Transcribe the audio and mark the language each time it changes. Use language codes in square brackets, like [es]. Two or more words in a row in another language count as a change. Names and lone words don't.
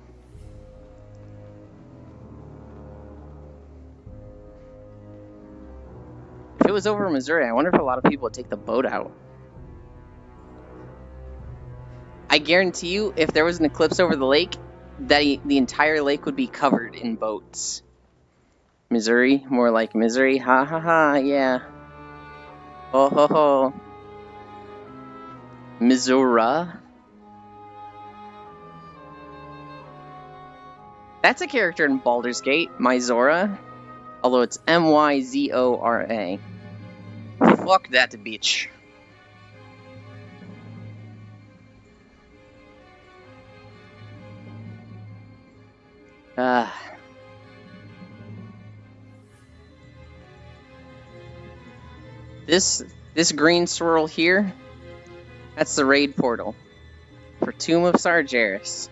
[en] If it was over Missouri, I wonder if a lot of people would take the boat out. I guarantee you, if there was an eclipse over the lake, that the entire lake would be covered in boats. Missouri? More like misery? Ha ha ha, yeah. Ho ho ho. Missouri? That's a character in Baldur's Gate, Myzora. Although it's M-Y-Z-O-R-A. Fuck that bitch. This green swirl here, that's the raid portal for Tomb of Sargeras.